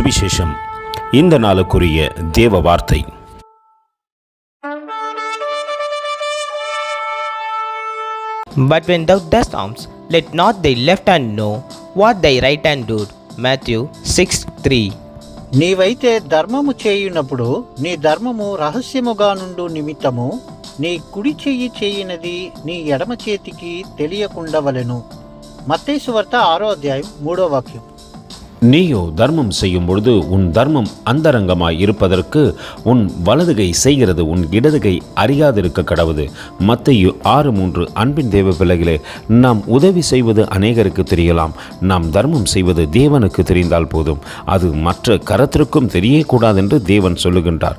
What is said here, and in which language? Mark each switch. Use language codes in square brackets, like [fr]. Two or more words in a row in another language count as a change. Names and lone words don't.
[ta] சுவிசேஷம். இந்த நாளுக்குரிய தேவ வார்த்தை. [en] But when thou dost alms, let not thy left hand know what thy right hand doeth. Matthew 6:3. [te] నీవైతే ధర్మము చేయునప్పుడు నీ ధర్మము రహస్యముగా నుండు నిమిత్తము నీ కుడి చెయ్యి చేయినది నీ ఎడమ చేతికి తెలియకుండవలెను. మత్తయి సువార్త 6:3. [ta] நீயோ தர்மம் செய்யும் பொழுது உன் தர்மம் அந்தரங்கமாய் இருப்பதற்கு உன் வலதுகை செய்கிறது உன் இடதுகை அறியாதிருக்க கடவுது. மத்தேயு 6:3. அன்பின் தேவ பிள்ளைகளே, நாம் உதவி செய்வது அநேகருக்கு தெரியலாம். நாம் தர்மம் செய்வது தேவனுக்கு தெரிந்தால் போதும். அது மற்ற கரத்திற்கும் தெரியக்கூடாது என்று தேவன் சொல்லுகின்றார்.